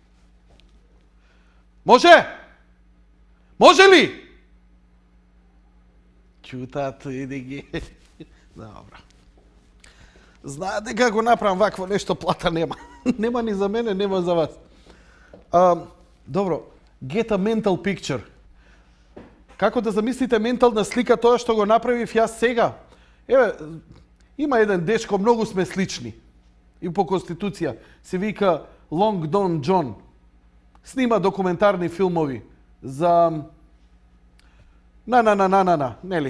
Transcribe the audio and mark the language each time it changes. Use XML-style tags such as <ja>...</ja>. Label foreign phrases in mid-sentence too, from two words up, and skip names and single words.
<mk>Може? Може ли? Чутат, иди ги. Добро. Знаат дека го направам вакво нешто, плата нема. Нема ни за мене, нема за вас. Добро,</mk> <en>get a mental picture.</en> <mk>Како да замислите ментална слика тоа што го направив јас сега? Еве, има еден дечко, многу сме слични. И по Конституција се вика Long Don John. Снима документарни филмови за нели?</mk>